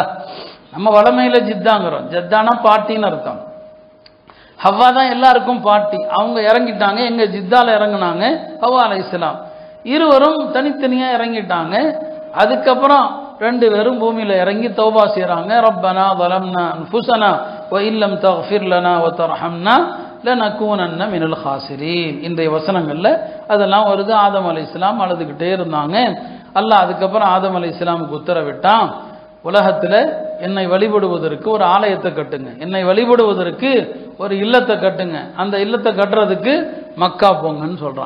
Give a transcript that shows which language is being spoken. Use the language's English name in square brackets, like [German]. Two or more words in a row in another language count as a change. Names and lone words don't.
[Tamil] நம்ம வளமையில ஜித்தாங்கிறோம். ஜத்தானா பாட்டின்னு அர்த்தம். ஹவ்வா தான் எல்லாருக்கும் பாட்டி. அவங்க இறங்கிட்டாங்க. எங்க ஜித்தால இறங்குனாங்க ஹவ்வா அலைஹிஸ்ஸலாம். இருவரும் தனித்தனியா இறங்கிட்டாங்க. அதுக்கப்புறம் ரெண்டு பேரும் பூமியில இறங்கி தௌபா செய்றாங்க. [Arabic] ரப்பனா ظلمنا انفسنا وان لم تغفر لنا وترحمنا لنكونن من الخاسرين. [Tamil] இந்த வசனங்கள்ல அதெல்லாம் வருது. ஆதம் அலைஹிஸ்ஸலாம் அழுதுகிட்டே இருந்தாங்க. அல்லாஹ் அதுக்கப்புறம் ஆதம் அலைஹிஸ்ஸலாமுக்கு உத்தரவிட்டான், உலகத்துல என்னை வழிபடுவதற்கு ஒரு ஆலயத்தை கட்டுங்க, என்னை வழிபடுவதற்கு ஒரு இல்லத்தை கட்டுங்க, அந்த இல்லத்தை கட்டுறதுக்கு மக்கா போங்கன்னு சொல்றான்.